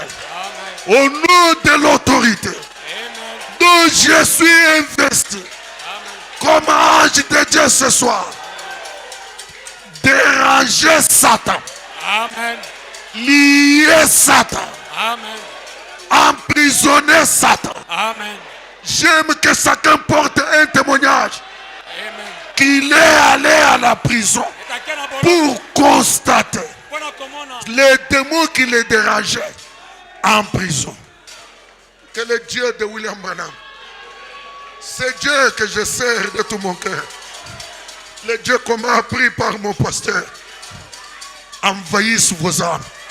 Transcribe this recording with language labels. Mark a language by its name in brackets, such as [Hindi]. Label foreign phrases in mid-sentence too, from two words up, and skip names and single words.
[French] Au nom de l'autorité dont je suis investi comme ange de Dieu ce soir, déranger Satan, amen lier Satan, amen emprisonner Satan. amen J'aime que chacun porte un témoignage amen qu'il est allé à la prison [Lingala] etake na boloko [French] pour constater [Lingala] mpona komona [French] les démons qui les dérangeaient en prison. Que le Dieu de William Branham, c'est Dieu que je sers de tout mon cœur. Le Dieu qu'on m'a appris par mon pasteur envahisse vos âmes.